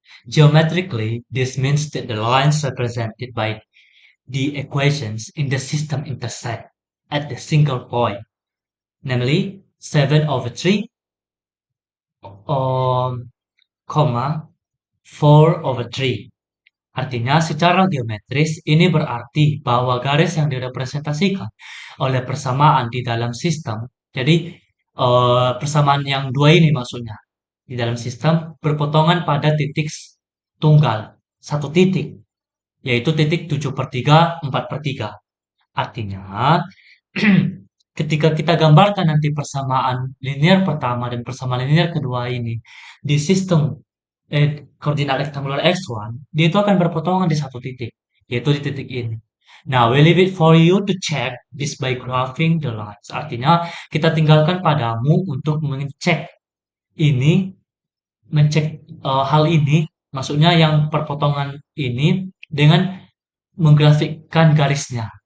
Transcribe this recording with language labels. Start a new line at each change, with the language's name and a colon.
English: Geometrically, this means that the lines represented by the equations in the system intersect at the single point, namely 7 over 3, um, 4 over 3.
Indonesian: Artinya secara geometris ini berarti bahwa garis yang direpresentasikan oleh persamaan di dalam sistem, jadi persamaan yang dua ini maksudnya, di dalam sistem berpotongan pada titik tunggal, satu titik, yaitu titik 7 per 3, 4 per 3. Artinya, ketika kita gambarkan nanti persamaan linear pertama dan persamaan linear kedua ini di sistem koordinat rektangular x1, dia itu akan berpotongan di satu titik, yaitu di titik ini.
English: Nah, we leave it for you to check this by graphing the lines.
Indonesian: Artinya, kita tinggalkan padamu untuk mengecek ini, mencek hal ini, maksudnya yang perpotongan ini dengan menggrafikkan garisnya.